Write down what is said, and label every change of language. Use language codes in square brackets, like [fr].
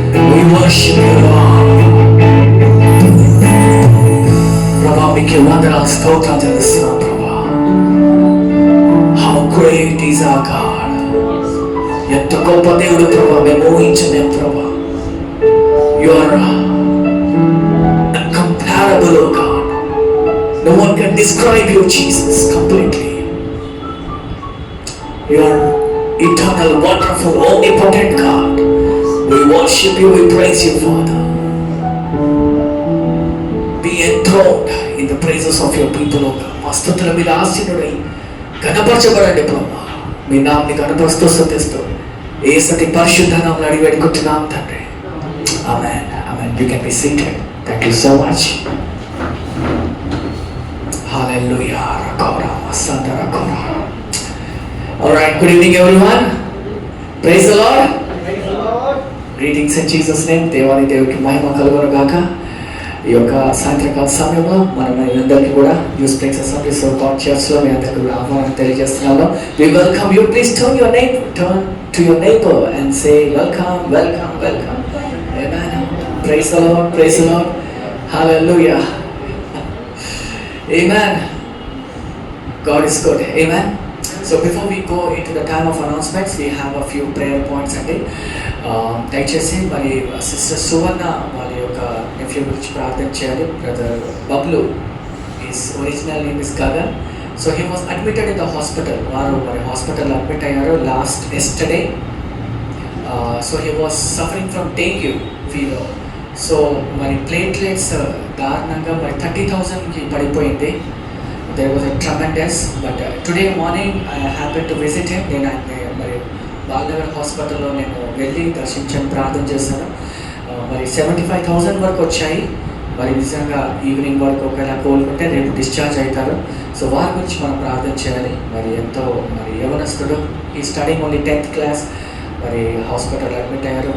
[en] We worship you, Lord. [te] ప్రభా మీకే వందనాలు స్తోత్రాలు చెల్లిస్తున్నాం ప్రభా. [en] How great is our God. [te] ఎంత గొప్ప దేవుడు ప్రభా, మేము ఊహించలేం ప్రభా. [en] You are incomparable, O God. No one can describe you, Jesus, completely. You are eternal, wonderful, omnipotent God. We worship you, we praise you, Father. Be enthroned in the praises of your people, O God. [te] మా స్తుతుల మీద ఆసీనుడై ఘనపరచబడండి ప్రభా. మీ నామని ఘనపరుస్తూ స్తుతిస్తూ యేసటి పరిశుద్ధ నామములో అడిగి వేడుకుంటున్నాం తండ్రి. [en] Amen. Amen. You can be seated. Thank you so much. Hallelujah. Rakora Masanta Rakora. All right. Good evening, everyone. Praise the Lord. Praise the Lord. Greetings in Jesus' name. [te] దేవాది దేవుడికి మహిమ కలుగును గాక. ఈ యొక్క సాయంత్రకాల సమయంలో మనం అందరికీ కూడా news plaques assemblies of God చర్చ్లో మీ అందరికీ కూడా ఆహ్వానం తెలియజేస్తున్నాను. [en] We welcome you. Please turn to your neighbor and say welcome, welcome, welcome. Amen. Praise the Lord. Praise the Lord. Hallelujah. Amen. God is good. Amen. So before we go into the time of announcements, we have a few prayer points అండి. [te] దయచేసి మరి sister సువర్ణ వాళ్ళ యొక్క nephew గురించి ప్రార్థన చేయాలి. [en] Brother Bablu is original name is Gagan. So he was admitted in the hospital. [te] వారు మరి హాస్పిటల్లో అడ్మిట్ అయ్యారు last yesterday. [en] So he was suffering from dengue fever. [te] So మరి ప్లేట్లెట్స్ దారుణంగా మరి 30,000కి పడిపోయింది. [en] There was a tremendous, but today morning I happened to visit him. [te] నేను మరి బాలనగర్ హాస్పిటల్లో నేను వెళ్ళి దర్శించాను, ప్రార్థన చేశాను. మరి 75,000 వరకు వచ్చాయి. మరి నిజంగా ఈవినింగ్ వరకు ఒకవేళ కోలుకుంటే రేపు డిశ్చార్జ్ అవుతారు. సో వారి గురించి మనం ప్రార్థన చేయాలి. మరి ఎంతో మరి యవనస్తుడు, ఈ స్టడీంగ్ ఓన్లీ 10th క్లాస్, మరి హాస్పిటల్ అడ్మిట్ అయ్యారు.